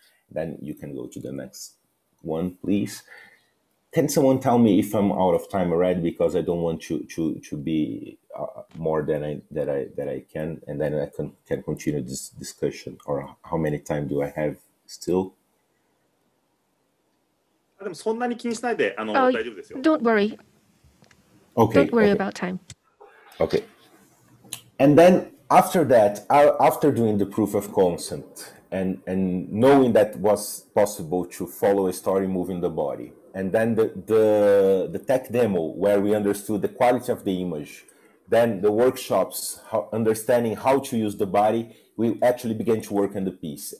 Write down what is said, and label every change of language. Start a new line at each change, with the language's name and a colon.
English: Then you can go to the next one, please. Can someone tell me if I'm out of time already, because I don't want to be more than I can, and then I can continue this discussion, or how many time do I have still?
Japanese: でもそんなに気にしないで大丈夫ですよ。
English: Don't worry. Okay. Don't worry okay. about time. Okay. And then after that, after doing the proof of concept and knowing that was possible to follow a story moving the body, and then the tech demo where we understood the quality of the image, then the workshops, understanding how to use the body, we actually began to work on the piece.